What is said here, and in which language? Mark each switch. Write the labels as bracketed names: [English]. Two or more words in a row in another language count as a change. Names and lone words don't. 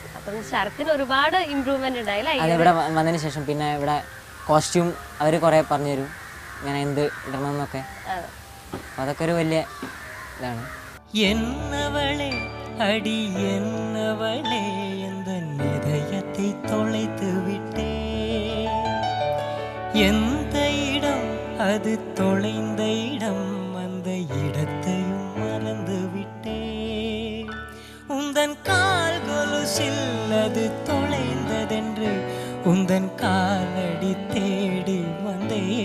[Malayalam] അപ്പം ശരത്തിന് ഒരുപാട് ഇമ്പ്രൂവ്മെന്റ് ഉണ്ടായില്ലേ ഇവിടെ വന്നതിന് ശേഷം? പിന്നെ ഇവിടെ കോസ്റ്റ്യൂം അവർ കുറേ പറഞ്ഞു തരും ഇങ്ങനെ എന്ത് ഇടണം എന്നൊക്കെ. അപ്പം അതൊക്കെ ഒരു വലിയ ഇതാണ്. [Tamil] என்னவளே அடி என்னவளே എந்த இதயத்தை தொலைத்து விட்டே எந்த இடம் அது தொலைந்த இடம் அந்த இடத்தையும் மறந்து விட்டே உந்தன் கால் கொலுசில் அது தொலைந்ததென்று உந்தன் காலடி தேடி வந்தே